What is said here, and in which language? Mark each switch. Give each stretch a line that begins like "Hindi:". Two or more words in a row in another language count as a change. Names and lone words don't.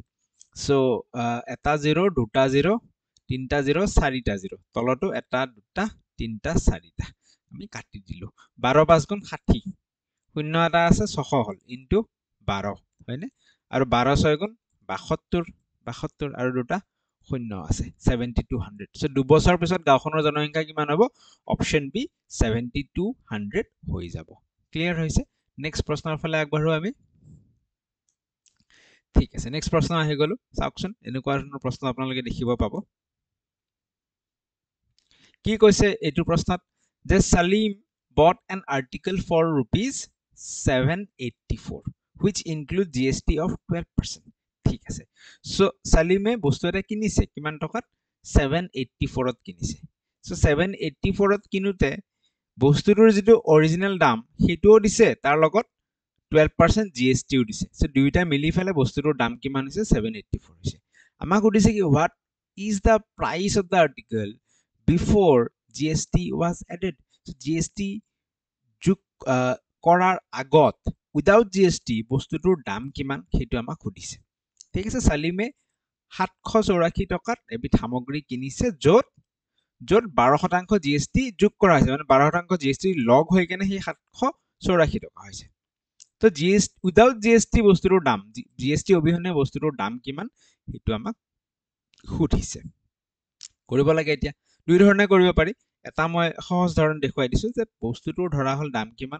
Assamese: সো এটা 0 দুটা 0 তিনটা 0 চাৰিটা 0 তলতো এটা দুটা তিনটা চাৰিটা আমি কাটি দিলো 12 5 গুণ 60 শূন্য এটা আছে 600 হল ইনটু 12 হয়নে আৰু 12 6 গুণ 72 আৰু দুটা শূন্য আছে 7200 সো দুবছৰ পিছত গাঁওখনৰ জনসংখ্যা কিমান হ'ব অপচন বি 7200 হৈ যাব ক্লিয়াৰ হৈছে নেক্সট প্ৰশ্নৰ ফালে আগবাঢ়ো আমি ঠিক আছে নেক্সট প্ৰশ্ন আহি গলো চাওকচোন এনেকুৱা ধৰণৰ প্ৰশ্ন আপোনালোকে দেখিব পাব কি কৈছে এইটো প্ৰশ্নত যে সালিম
English: bought an article for rupees
Assamese: 784
English: which include GST of 12%
Assamese: ঠিক আছে সো সালিমে বস্তু এটা কিনিছে কিমান টকাত 784 ত কিনিছে সো 784 ত কিনুতে বস্তুটোৰ যেটো অৰিজিনাল দাম হেটোও দিছে তাৰ লগত 12% GST ও দিছে সো দুইটা মিলি ফেলে বস্তুটোৰ দাম কিমান হৈছে 784 হৈছে আমাক সুধিছে কি
English: what is the price of the article before GST was added
Assamese: so GST যোগ কৰাৰ আগত
English: without GST
Assamese: বস্তুটোৰ দাম কিমান হেতু আমাক সুধিছে ঠিক আছে সালিমে 784 টকাত এবিধ সামগ্ৰী কিনিছে যত 12% GST যোগ কৰা হৈছে মানে 12% GST লগ হৈ কেনে হে 784 টকা হৈছে তো GST
English: without GST
Assamese: বস্তুটোৰ দাম GST অবিহনে বস্তুটোৰ দাম কিমান হেতু আমাক সুধিছে কৰিব লাগে এতিয়া দুই ধৰণে কৰিব পাৰি এটা মই সহজ ধৰণ দেখুৱাই দিছো যে বস্তুটোৰ ধৰা হল দাম কিমান